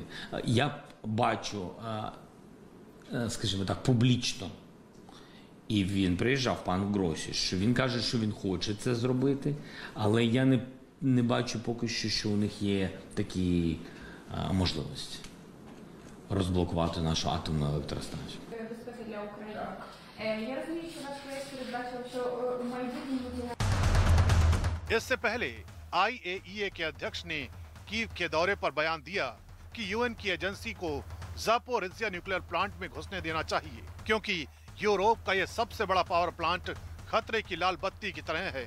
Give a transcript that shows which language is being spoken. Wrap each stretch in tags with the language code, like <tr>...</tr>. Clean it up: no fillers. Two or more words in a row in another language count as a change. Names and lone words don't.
<uk>Я бачу, скажімо так, публічно, і він приїжджав, пан Гросі, що він каже, що він хоче це зробити, але я не бачу поки що, що у них є такі можливості розблокувати нашу атомну електростанцію. Безпека для України. Я розумію, що ваш проєкт передбачив, що у майбутньому...</uk> <hi>इससे पहले IAEA के अध्यक्ष ने कीव के दौरे पर बयान दिया कि UN की एजेंसी को ज़ापोरिजिया</hi> <en>nuclear plant</en> <hi>में घुसने देना चाहिए, क्योंकि यूरोप का यह सबसे बड़ा</hi> <en>power plant</en> <hi>खतरे की लाल बत्ती की तरह है।</hi>